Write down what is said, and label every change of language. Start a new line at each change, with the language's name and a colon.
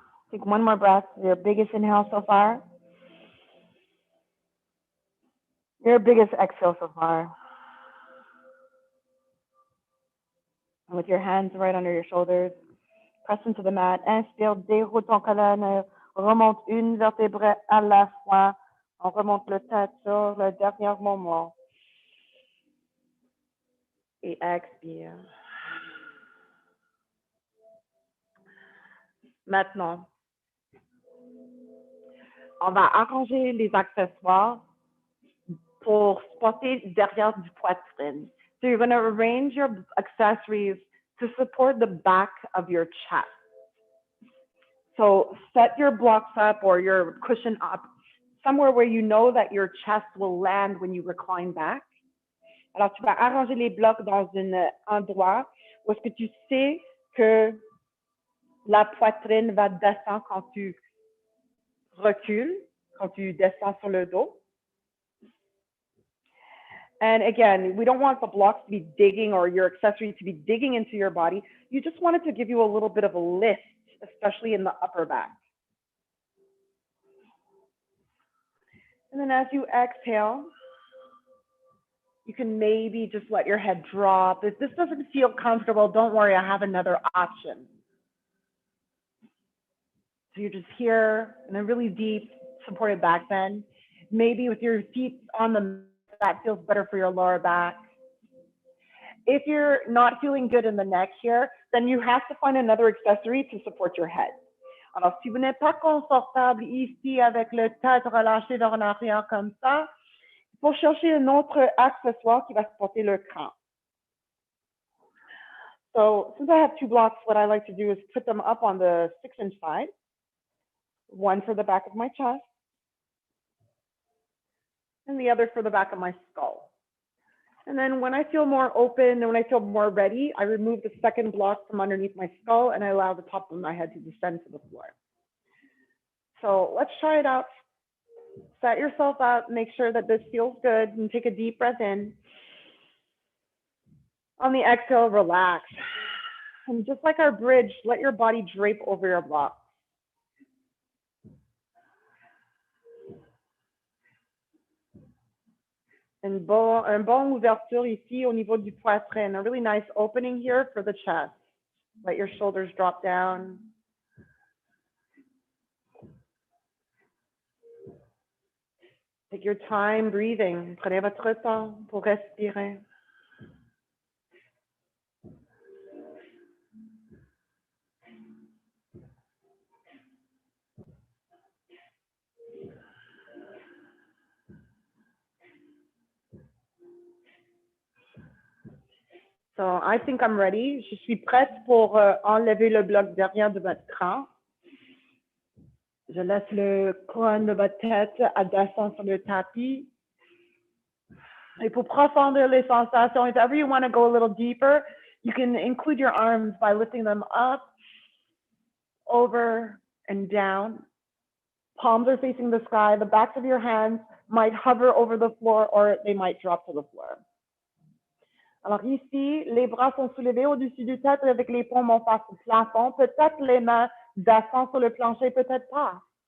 English: Take one more breath. Your biggest inhale so far. Your biggest exhale so far. And with your hands right under your shoulders, press into the mat.
French: Inspire, déroule ton colonne, remonte une vertèbre à la fois. On remonte le tête sur le dernier moment. Et expire. Maintenant, on va arranger les accessoires pour spotter derrière du poitrine.
English: So you're going to arrange your accessories to support the back of your chest. So set your blocks up or your cushion up somewhere where you know that your chest will land when you recline back.
French: Alors, tu vas arranger les blocs dans un endroit où est-ce que tu sais que la poitrine va descendre quand tu recules, quand tu descends sur le dos.
English: And again, we don't want the blocks to be digging or your accessories to be digging into your body. You just want it to give you a little bit of a lift, especially in the upper back. And then as you exhale, you can maybe just let your head drop. If this doesn't feel comfortable, don't worry, I have another option. So you're just here in a really deep supported back bend. Maybe with your feet on the mat, that feels better for your lower back. If you're not feeling good in the neck here, then you have to find another accessory to support your head.
French: Alors, si vous n'êtes pas confortable ici avec le tête relâché vers l'arrière comme ça, il faut chercher un autre accessoire qui va supporter le crâne.
English: So since I have two blocks, what I like to do is put them up on the 6-inch side, one for the back of my chest, and the other for the back of my skull. And then when I feel more open and when I feel more ready, I remove the second block from underneath my skull and I allow the top of my head to descend to the floor. So let's try it out. Set yourself up, make sure that this feels good, and take a deep breath in. On the exhale, relax. And just like our bridge, let your body drape over your block.
French: Un bon ouverture ici au niveau du poitrine.
English: A really nice opening here for the chest. Let your shoulders drop down. Take your time breathing.
French: Prenez votre temps pour respirer.
English: So I think I'm ready.
French: Je suis prête pour enlever le bloc derrière de votre crâne. Je laisse le couronne de votre tête à descendre sur le tapis. Et pour profondir les sensations,
English: if ever you want to go a little deeper, you can include your arms by lifting them up, over, and down. Palms are facing the sky. The backs of your hands might hover over the floor or they might drop to the floor.
French: Alors ici, les bras sont soulevés au-dessus du tête avec les paumes face au plafond. Peut-être les mains descendent sur le plancher, peut-être pas.